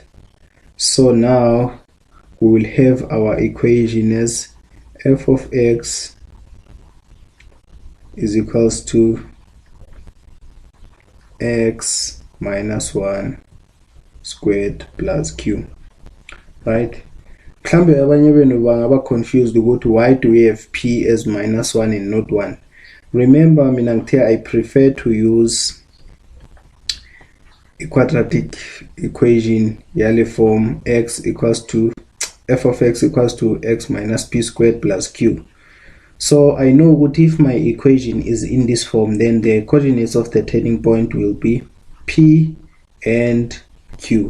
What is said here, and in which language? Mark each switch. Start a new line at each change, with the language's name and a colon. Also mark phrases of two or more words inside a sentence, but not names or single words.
English: So now we will have our equation as f of x is equals to x minus 1 squared plus q, right?
Zulu: Mhlambe abanye benu bangaba confused ukuthi
English: why do we have p as -1 and not 1. Remember,
Zulu: mina ngithe
English: I prefer to use a quadratic equation yale form x equals to f of x equals to x minus p squared plus q. So I know that if my equation is in this form, then the coordinates of the turning point will be p and q.